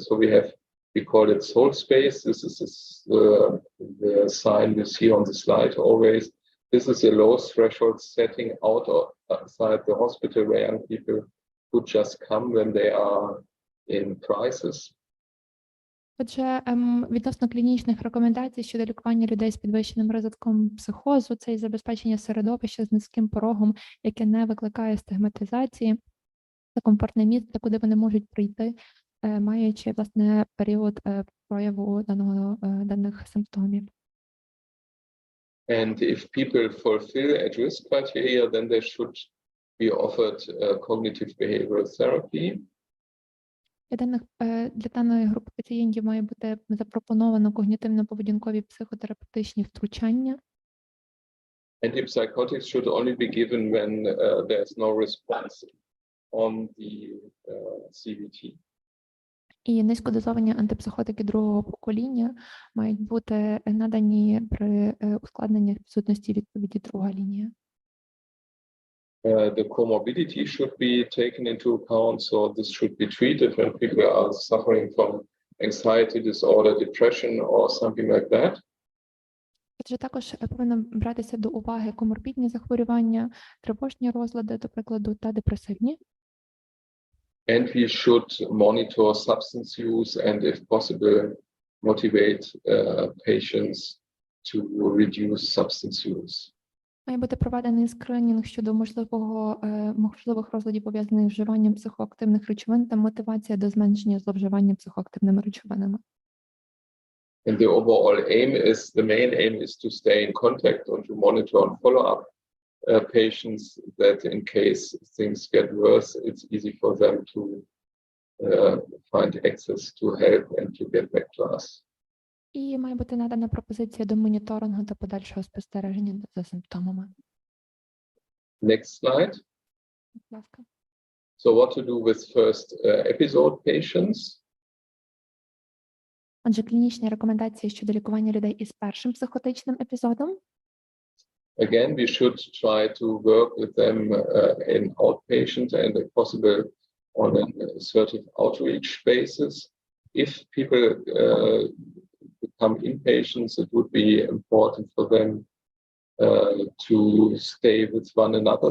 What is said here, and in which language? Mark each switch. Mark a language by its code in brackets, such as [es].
[en] So we call it Soul Space. This is the sign you see on the slide always. This is a low threshold setting outside the hospital where young people could just come when they are in crisis. [uk] Отже, відносно клінічних рекомендацій щодо лікування людей з підвищеним ризиком психозу, це і забезпечення середовища з низьким порогом, яке не викликає стигматизації, та комфортне місце, куди вони можуть прийти, маючи, власне, період прояву даних симптомів. [en] And if people fulfill at-risk criteria, then they should be offered cognitive behavioral therapy. [uk] Для даної групи пацієнтів має бути запропоновано когнітивно-поведінкові психотерапевтичні втручання. [en] Antipsychotics should only be given when there's no response on the CBT. [uk] І низькодозовані антипсихотики другого покоління мають бути надані при ускладненнях відсутності відповіді друга лінія. [en] The comorbidity should be taken into account, so this should be treated when people are suffering from anxiety disorder, depression or something like that. [uk] Отже, також повинно братися до уваги коморбідні захворювання, тривожні розлади, до прикладу, та депресивні. [en] And we should monitor substance use and, if possible, motivate patients to reduce substance use. [uk] Має бути проведений скринінг щодо можливих розладів, пов'язаних з вживанням психоактивних речовин та мотивація до зменшення зловживання психоактивними речовинами. [en] And the overall main aim is to stay in contact and to monitor and follow up patients, that in case things get worse, it's easy for them to find access to help and to get back to us. [uk] І має бути надана пропозиція до моніторингу та подальшого спостереження за симптомами. [en] Next slide. [uk] Будь ласка. [en] So what to do with first episode patients? [uk] Отже, клінічні рекомендації щодо лікування людей із першим психотичним епізодом. [en] Again, we should try to work with them in outpatient and, if possible, on an assertive outreach basis. If people become inpatients, it would be important for them to stay with one another.